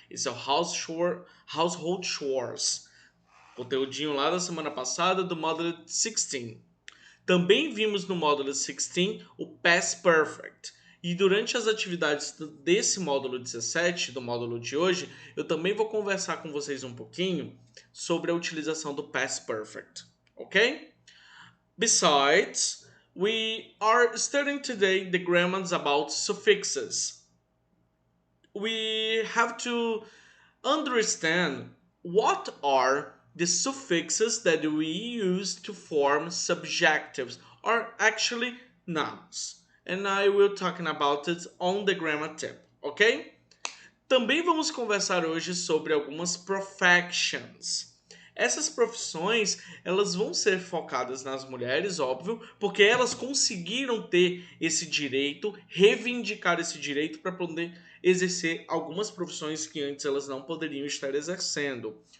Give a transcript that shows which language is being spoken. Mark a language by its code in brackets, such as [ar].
[pt] Esse é o household chores. Conteúdinho lá da semana passada do módulo 16. Também vimos no módulo 16 o Past Perfect. E durante as atividades desse módulo 17, do módulo de hoje, eu também vou conversar com vocês um pouquinho sobre a utilização do Past Perfect, ok? [en] Besides, we are studying today the grammars about suffixes. We have to understand what are the suffixes that we use to form subjectives or actually nouns. And I will talking about it on the grammar tip, ok? [pt] Também vamos conversar hoje sobre algumas professions. Essas profissões, elas vão ser focadas nas mulheres, óbvio, porque elas conseguiram ter esse direito, reivindicar esse direito para poder exercer algumas profissões que antes elas não poderiam estar exercendo.